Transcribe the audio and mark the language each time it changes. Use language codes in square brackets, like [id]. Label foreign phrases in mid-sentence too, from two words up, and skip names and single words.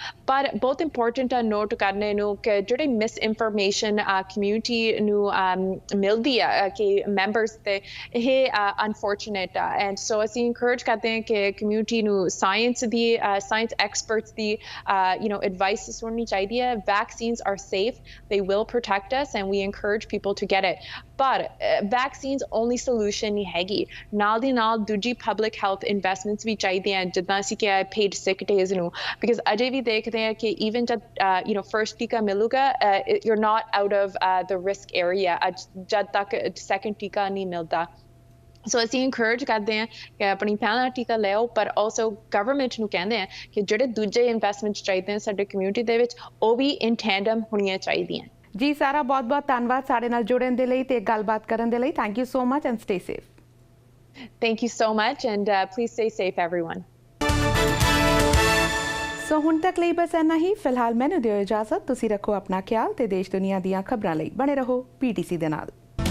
[pa] ਪਰ ਬਹੁਤ ਇੰਪੋਰਟੈਂਟ ਆ ਨੋਟ ਕਰਨੇ ਨੂੰ ਕਿ ਜਿਹੜੀ [en] misinformation community [pa] ਨੂੰ ਮਿਲਦੀ ਆ ਕਿ ਮੈਂਬਰਸ ਤੇ ਇਹ ਅਨਫੋਰਚੂਨੇਟ ਆ [en] and so [pa] ਅਸੀਂ ਇਨਕਰੇਜ ਕਰਦੇ ਹਾਂ ਕਿ ਕਮਿਊਨਿਟੀ ਨੂੰ [en] science experts [pa] ਦੀ ਐਡਵਾਈਸ ਸੁਣਨੀ ਚਾਹੀਦੀ ਹੈ। [en] vaccines are safe, they will protect us and we encourage people to get it, [pa] ਪਰ [en] vaccines only solution [pa] ਨਹੀਂ ਹੈਗੀ। ਨਾਲ ਦੀ ਨਾਲ ਦੂਜੀ [en] public health investments [pa] ਵੀ ਚਾਹੀਦੀਆਂ ਜਿੱਦਾਂ ਅਸੀਂ ਕਿਹਾ [en] paid sick days [pa] ਨੂੰ ਬਿਕਾਜ਼ ਅਜੇ ਵੀ ਦੇਖਦੇ ਹਾਂ ਕਿ ਈਵਨ ਜਦ ਫਰਸਟ ਟੀਕਾ ਮਿਲੂਗਾ [en] you're not out of the risk area [pa] ਜਦ ਤੱਕ ਸੈਕੰਡ ਟੀਕਾ ਨਹੀਂ ਮਿਲਦਾ। ਸੋ ਅਸੀਂ ਇਨਕਰੇਜ ਕਰਦੇ ਹਾਂ ਕਿ ਆਪਣੀ ਪਹਿਲਾ ਟੀਕਾ ਲਿਓ ਪਰ [en] also government [pa] ਨੂੰ ਕਹਿੰਦੇ ਹਾਂ ਕਿ ਜਿਹੜੇ ਦੂਜੇ ਇਨਵੈਸਟਮੈਂਟਸ ਚਾਹੀਦੇ ਨੇ ਸਾਡੇ ਕਮਿਊਨਿਟੀ ਦੇ ਵਿੱਚ ਉਹ ਵੀ [en] in tandem [pa] ਹੋਣੀਆਂ ਚਾਹੀਦੀਆਂ। ਜੀ ਸਾਰਾ ਬਹੁਤ-ਬਹੁਤ ਧੰਨਵਾਦ ਸਾਡੇ ਨਾਲ ਜੁੜਨ ਦੇ ਲਈ ਤੇ ਗੱਲਬਾਤ ਕਰਨ ਦੇ ਲਈ। [en] Thank you so much and stay safe. Thank you so much and please stay safe everyone. [pa] ਸੋ ਹੁਣ ਤੱਕ ਲਈ ਬਸ ਇੰਨਾ ਹੀ। ਫਿਲਹਾਲ ਮੈਨੂੰ ਦਿਓ ਇਜਾਜ਼ਤ। ਤੁਸੀਂ ਰੱਖੋ ਆਪਣਾ ਖਿਆਲ ਤੇ ਦੇਸ਼ ਦੁਨੀਆ ਦੀਆਂ ਖਬਰਾਂ ਲਈ ਬਣੇ ਰਹੋ PTC ਦੇ ਨਾਲ।